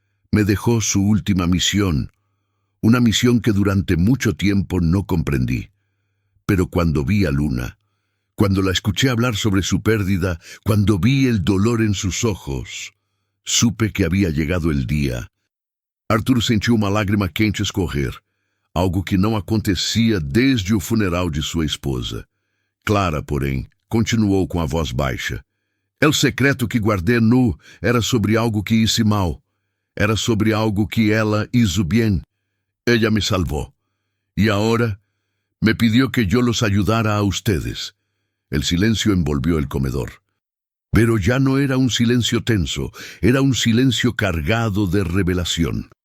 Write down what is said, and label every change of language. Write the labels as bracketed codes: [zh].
[es] Me dejó su última misión, una misión que durante mucho tiempo no comprendí. Pero cuando vi a Luna, cuando la escuché hablar sobre su pérdida, cuando vi el dolor en sus ojos, supe que había llegado el día. [pt] Arthur sentiu uma lágrima quente escorrer, algo que não acontecia desde o funeral de sua esposa. Clara, porém, continuou com a voz baixa. [es] El secreto que guardé nu era sobre algo que hice mal. Era sobre algo que ela hizo bien. Ella me salvó. Y ahora me pidió que yo los ayudara a ustedes. El silencio envolvió el comedor. Pero ya no era un silencio tenso, era un silencio cargado de revelación.